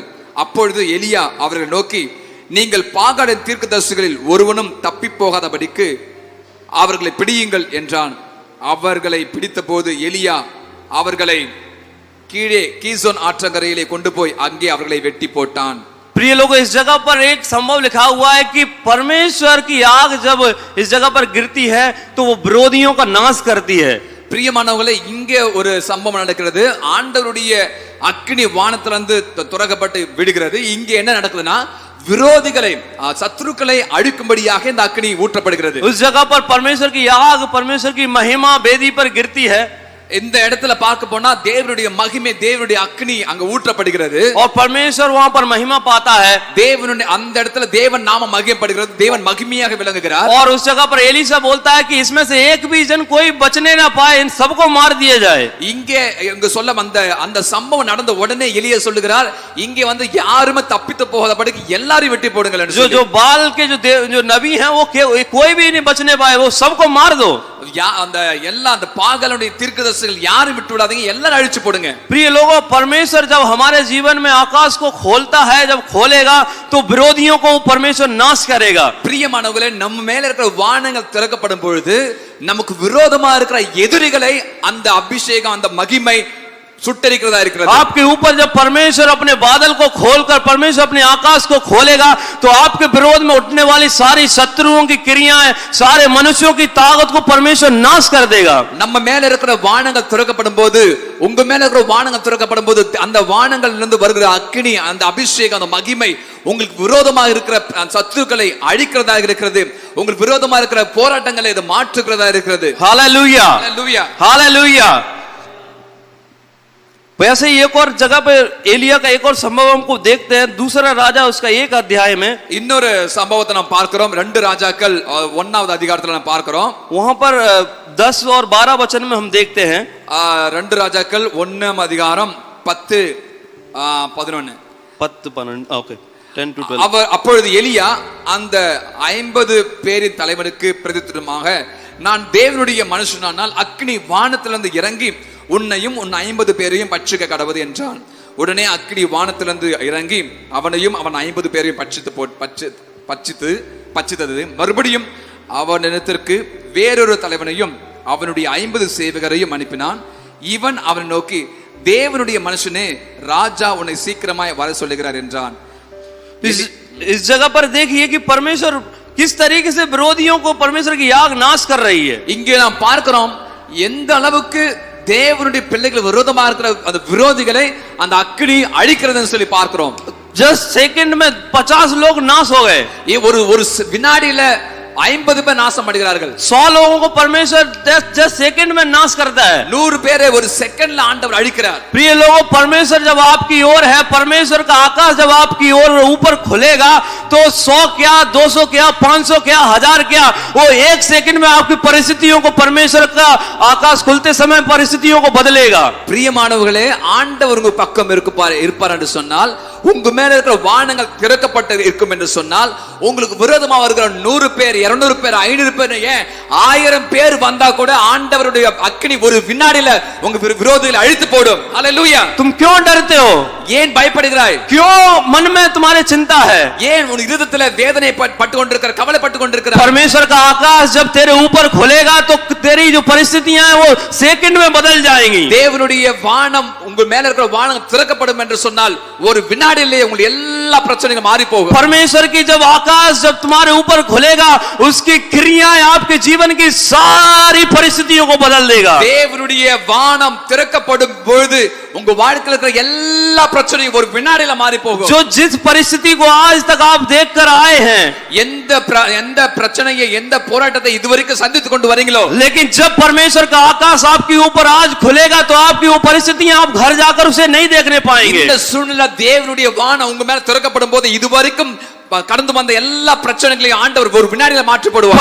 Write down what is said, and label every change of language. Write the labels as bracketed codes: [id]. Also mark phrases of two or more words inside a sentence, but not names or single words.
[ta] அப்பொழுது எலியா அவர்களை நோக்கி நீங்கள் பாகாலின் தீர்க்கதரிசிகளில் ஒருவனும் தப்பி போகாதபடிக்கு அவர்களை பிடியுங்கள் என்றான். அவர்களை பிடித்த போது எலியா அவர்களை கீழே கீசோன் ஆற்றங்கரையிலே கொண்டு போய் அங்கே அவர்களை வெட்டி போட்டான். [hi] प्रिय लोगों, इस जगह पर एक संभव लिखा हुआ है कि परमेश्वर की आग जब इस जगह पर गिरती है तो वो विरोधियों का नाश करती है. [ta] பிரியமானவர்களே, இங்கே ஒரு சம்பவம் நடக்கிறது. ஆண்டவருடைய அக்கினி வானத்திலிருந்து துறக்கப்பட்டு விடுகிறது. இங்கே என்ன நடக்குதுன்னா விரோதிகளை சத்துருக்களை அழிக்கும்படியாக இந்த அக்கினி ஊற்றப்படுகிறது. [hi] उस जगह पर परमेश्वर की आग, परमेश्वर की महिमा वेदी पर गिरती है. [ta] இந்த இடத்துல பார்க்க போனா தேவனுடைய மகிமை, தேவனுடைய அக்னி அங்க ஊற்றப்படுகிறது. [hi] और परमेश्वर वहां पर महिमा पाता है. [ta] தேவனுடைய அந்த இடத்துல தேவன் நாம மகிமைப்படுகிறது, தேவன் மகிமையாக விளங்குகிறார். [hi] और उस जगह पर एलीशा बोलता है कि इसमें से एक भी जन कोई बचने ना पाए, इन सबको मार दिया जाए. [ta] இங்க சொல்ல அந்த சம்பவம் நடந்த உடனே எலியா சொல்லுகிறார், இங்கே வந்து யாருமே தப்பித்து போகாதபடிக்கு எல்லாரையும் வெட்டி போடுங்கள் என்று. [hi] जो बाल के जो नबी हैं वो कोई भी नहीं बचने पाए, वो सबको मार दो. [ta] அந்த எல்லா அந்த பாகாலுடைய தீர்க்கதரிசிகள் யாரும் விட்டு விடாதீங்க, எல்லாரும் அழிச்சு போடுங்க. [hi] प्रिय लोगों, परमेश्वर जब हमारे जीवन में आकाश को खोलता है, जब खोलेगा तो विरोधियों को परमेश्वर नाश करेगा. [ta] பிரியமானவர்களே, நம்ம மேல இருக்கிற வானங்கள் திறக்கப்படும் பொழுது நமக்கு விரோதமா இருக்கிற எதிரிகளை அந்த அபிஷேகம், அந்த மகிமை सुट्टरिக்கிறதா இருக்கிறது. [hi] आपके ऊपर जब परमेश्वर अपने बादल को खोलकर परमेश्वर अपने आकाश को खोलेगा तो आपके विरोध में उठने वाली सारी शत्रुओं की क्रियाएं, सारे मनुष्यों की ताकत को परमेश्वर नाश कर देगा. [ta] நம்ம மேல இருக்கிற வானங்கள் திறக்கப்படும்போது, உங்க மேல இருக்கிற வானங்கள் திறக்கப்படும்போது அந்த வானங்களில் இருந்து வருகிற அக்கினி, அந்த அபிஷேகம், அந்த மகிமை உங்களுக்கு விரோதமா இருக்கிற சத்துருக்களை அழிக்கிறதா இருக்கிறது. உங்களுக்கு விரோதமா இருக்கிற போராட்டங்களை இது மாற்றுகிறதா இருக்கிறது. [hi] हालेलुया, हालेलुया, हालेलुया. वैसे ही एक और जगह पे एलिया का एक और संभव हमको देखते हैं. दूसरा राजा उसका 1 अध्याय में [ta] இன்னொரு சம்பவத்தை நாம் பார்க்கிறோம். 2 ராஜாக்கள் 1வது அதிகாரத்துல நாம் பார்க்கிறோம். [hi] वहां पर 10 और 12 वचन में हम देखते हैं. [ta] 2 ராஜாக்கள் 1ஆம் அதிகாரம் 10 11 ஓகே 10 to 12. அப்பொழுது எலியா அந்த 50 பேரின் தலைவனுக்கு பிரதித்திரமாக, நான் தேவனுடைய மனுஷனானால் அக்னி வானத்திலிருந்து இறங்கி உன்னையும் உன் 50 பேரையும் பட்சிக்க கடவுது என்றான். உடனே அக்கினி வானத்திலிருந்து இறங்கி அவனையும் அவன் 50 பேரையும் பட்சித்தது. மறுபடியும் அவனிடத்திற்கு வேறொரு தலைவனையும் அவனுடைய 50 சேவகரையும் அனுப்பினான். இவன் அவனை நோக்கி, தேவனுடைய மனுஷனே ராஜா உன்னை சீக்கிரமாய் வர சொல்லுகிறார் என்றான். [hi] इस जगह पर देखिए कि परमेश्वर किस तरीके से विरोधियों को परमेश्वर की याग नाश कर रही है. [ta] இங்கே நாம் பார்க்கிறோம் எந்த அளவுக்கு தேவனுடைய பிள்ளைகள் விரோதமா இருக்கிற அந்த விரோதிகளை அந்த அக்கினி அழிக்கிறதுன்னு சொல்லி பார்க்கிறோம். [en] just second [hi] में 50 लोग नाश हो गए. [ta] ஒரு ஒரு வினாடியில 50 பேர் நாசம் அடைகிறார்கள். [hi] 100 लोगों को परमेश्वर [en] just second [hi] में नाश करता है. [ta] 100 பேரை ஒரு செகண்ட்ல ஆண்டவர் அழிக்கிறார். [hi] प्रिय लोगों, परमेश्वर जब आपकी ओर है, परमेश्वर का आकाश जब आपकी ओर ऊपर खुलेगा तो 100 क्या, 200 क्या, 500 क्या, 1000 क्या, वो एक सेकंड में आपकी परिस्थितियों को परमेश्वर का आकाश खुलते समय परिस्थितियों को बदलेगा. [ta] பிரியமானவர்களே, ஆண்டவர் உங்க பக்கம் இருப்பார் என்று சொன்னால், உங்க மேல இருக்கிற வானங்கள் திறக்கப்பட்டு இருக்கும் என்று சொன்னால், உங்களுக்கு விரோதமா வருகிற 100 பேர், 200 பேர், 500 பேர், ஏன் 1000 பேர் வந்தா கூட ஆண்டவருடைய அக்கினி ஒரு வினாடியில உங்க விரோதிகளை அழித்து போடும். ஹalleluya. [hi] तुम क्यों डरते हो? [ta] ஏன் பயப்படுகிறாய்? [hi] क्यों मन में तुम्हारे चिंता है? [ta] ஏன் உன் இதயத்துல வேதனை பட்டு கொண்டிருக்கிற, கவலைப்பட்டு கொண்டிருக்கிற? [hi] परमेश्वर का आकाश जब तेरे ऊपर खुलेगा तो तेरी जो परिस्थितियां हैं वो सेकंड में बदल जाएंगी. [ta] தேவனுடைய வானம் உங்க மேல இருக்கிற வானம் திறக்கப்படும் என்று சொன்னால் ஒரு வினாடியிலே உங்க எல்லா பிரச்சனைகளும் மாறி போகும். [hi] परमेश्वर की जब आकाश जब तुम्हारे ऊपर खुलेगा, उसकी क्रियाएं आपके जीवन की सारी परिस्थितियों को बदल देगा. [ta] தேவனுடைய வானம் திறக்கப்படும் பொழுது உங்க வாழ்க்கையில இருக்கிற எல்லா பிரச்சனையும் ஒரு வினாடியில மாறி போகும். [hi] जो जिस परिस्थिति को आज तक आप देखकर आए हैं, [ta] எந்த பிரச்சனையை, எந்த போராட்டத்தை இதுவரைக்கும் சந்தித்துக் கொண்டு வரீங்களோ, [hi] लेकिन जब परमेश्वर का आकाश आपके ऊपर आज खुलेगा तो आपकी वो परिस्थितियां आप घर जाकर उसे नहीं देखने पाएंगे. [ta] இந்த சூழ்நிலை தேவனுடைய வானம் உங்க மேல திறக்கப்படும் போது இதுவரைக்கும் கடந்து வந்த எல்லா பிரச்சனைகளையும் ஆண்டவர் ஒரு வினாடியில மாற்றி போடுவார்.